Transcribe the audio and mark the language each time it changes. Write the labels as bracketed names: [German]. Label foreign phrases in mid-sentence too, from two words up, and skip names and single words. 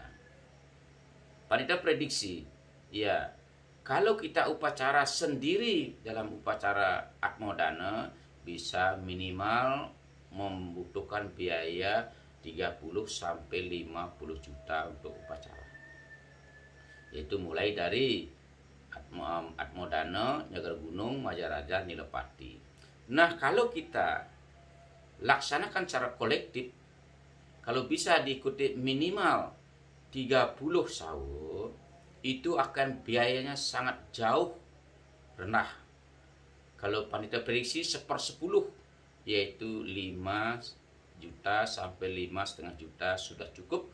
[Indonesian] Panitia prediksi, ya kalau kita upacara sendiri dalam upacara Atmodana bisa minimal membutuhkan biaya 30 sampai 50 juta untuk upacara. Yaitu mulai dari Atmodana, nyegar gunung, majaraja, nilepati. Nah, kalau kita laksanakan secara kolektif, kalau bisa diikuti minimal 30 sawu, itu akan biayanya sangat jauh rendah. Kalau panitia prediksi 1/10, yaitu 5 juta sampai 5,5 juta sudah cukup.